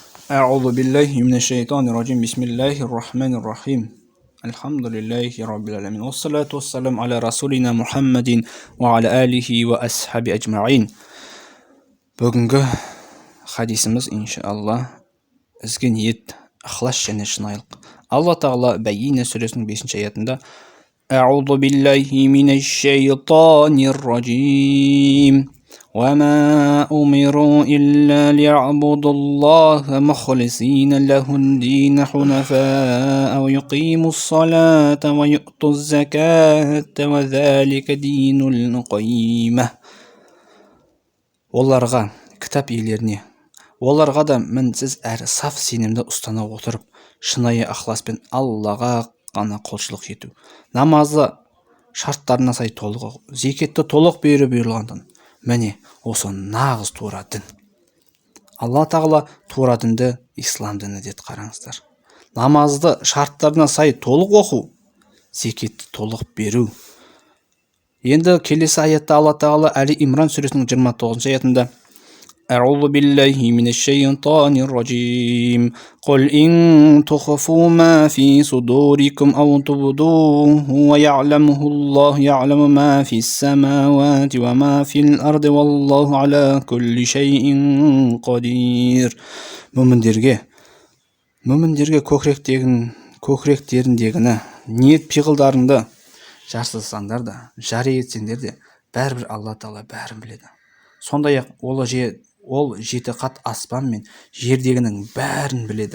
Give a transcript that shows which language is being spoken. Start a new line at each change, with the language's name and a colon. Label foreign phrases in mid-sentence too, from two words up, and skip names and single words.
Arabic: أعوذ بالله من الشيطان الرجيم بسم الله الرحمن الرحيم الحمد لله رب العالمين والصلاة والسلام على رسولنا محمد وعلى آله وأصحابه أجمعين.
Kazakh: Бүгінгі хадисіміз иншалла ізгі ниет, ықылас және шынайылық. Алла тағала Бәйина сүресінің 5-ші аятында
Arabic: أعوذ بالله من الشيطان الرجيم وما أمروا إلا ليعبدوا الله مخلصين له الدين حنفاء ويقيموا الصلاة ويؤتوا الزكاة وذلك دين القيمة.
Kazakh: Оларға, кітап иелеріне, оларға да мінсіз әрі саф сенімді ұстана отырып, шынайы ықыласпен Аллаға ғана құлшылық ету, намазы шарттарына сай толық оқу, зекетті толық беру бұйырылғандан. Міне, осы нағыз тура дін. Алла тағала тура дінді ислам діні деді, қараңыздар. Намазды шарттарына сай толық оқу, зекетті толық беру. Енді келесі аятта Алла тағала Әли Имран сүресінің 29-ші аятында
Arabic: أعوذ بالله من الشيطان الرجيم قل إن تخفوا ما في صدوركم أو تبدوه ويعلمه الله يعلم ما في السماوات وما في الأرض والله على كل شيء قدير.
Kazakh: Мүміндерге көкіректеріндегіні, ниет пиғылдарыңды жарсызсаңдар да, жария етсеңдер де, бәрібір Алла тағала бәрін біледі. Сондай-ақ ол жеті қат аспан мен жердегінің бәрін біледі.